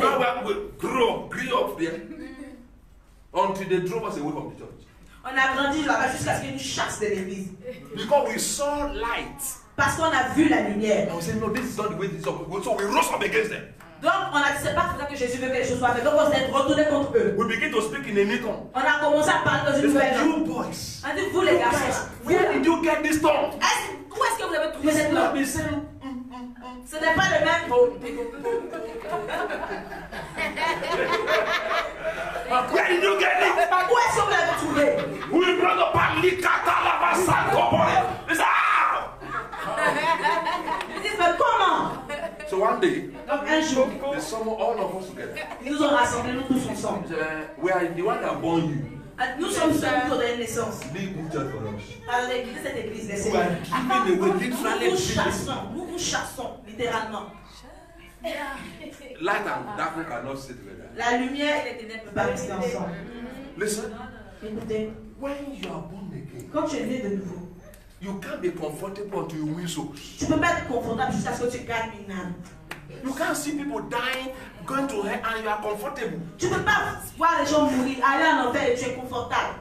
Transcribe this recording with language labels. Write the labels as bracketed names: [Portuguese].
[English] Now we grew up there until they drove us away from the church. [French] On a grandi là-bas jusqu'à ce qu'il y ait une chasse de l'église. [English] Because we saw light. [French] Parce qu'on a vu la lumière. [English] And we said, no, this is not the way this is supposed to go. So we rose up against them. [French] Donc, on a dit, c'est pas pour ça que Jésus veut que les choses soient faites. Donc, on s'est retourné contre eux. [English] We began to speak in a new tongue. [French] On a commencé à parler dans [English] They [French] une nouvelle [English] said, [French] langue. [English] you boys, [French] On a dit, vous les garçons, [English] where did you get this tongue? [French] où est-ce que vous avez trouvé cette [English] Not [French] langue? [English] the same. [French] Ce n'est pas le même. [English] Where did you get it? [French] Où est-ce que vous l'avez trouvé? [English] We brought up a likata lava sankoboy. They said, ah! [French] Ils disent, mais comment? [English] So one day, [French] Donc, un jour, [English] they summoned all of us together. [French] ils nous ont rassemblés, nous tous ensemble. [English] They said, we are the one that born you. [French] Nous sommes ceux qui ont donné naissance. [English] Leave this church for us. [French] Alors, l'église, cette église, laissez-nous. [English] We are giving away literally [French] Nous vous chassons, littéralement. [English] light and darkness cannot sit together. [French] La lumière et les ténèbres ne peuvent pas rester ensemble. [English] Listen, [French] Écoutez, [English] when you are born again, [French] quand tu es né de nouveau, [English] you can't be comfortable until you win souls. [French] tu ne peux pas être confortable jusqu'à ce que tu gagnes une âme. [English] You can't see people dying, going to hell, and you are comfortable. [French] Tu ne peux pas voir les gens mourir, aller en enfer et tu es confortable.